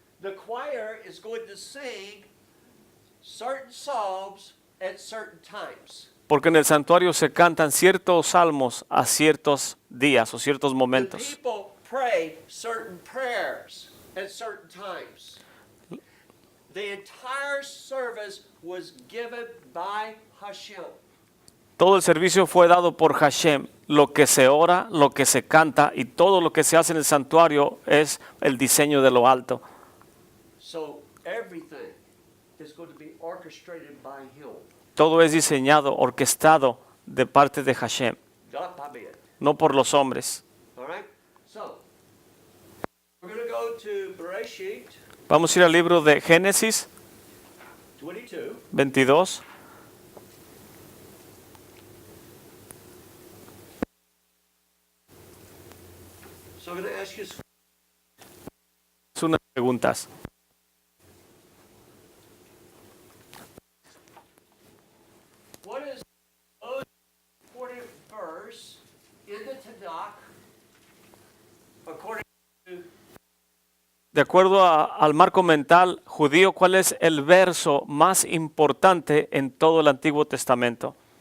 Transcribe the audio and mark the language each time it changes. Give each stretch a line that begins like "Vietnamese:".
English: The choir is going to sing certain psalms at certain times.
Spanish: Porque en el santuario se cantan ciertos salmos a ciertos días o ciertos
English: The
Spanish: momentos.
English: people pray certain prayers at certain times. The entire service was given by Hashem.
Spanish: Todo el servicio fue dado por Hashem. Lo que se ora, lo que se canta y todo lo que se hace en el santuario es el diseño de lo alto.
English: So everything is going to be orchestrated by Him,
Spanish: Todo es diseñado, orquestado de parte de Hashem,
English: not by man.
Spanish: no por los hombres.
English: All right? So, we're going to go to Bereshit
Spanish: Vamos a ir al libro de Génesis
English: 22.
Spanish: 22.
English: So I'm going to ask you,
Spanish: Es unas preguntas.
English: what is the most important verse in the Tanakh according to
Spanish: De acuerdo al marco mental judío, ¿cuál es el verso más importante en todo el Antiguo Testamento?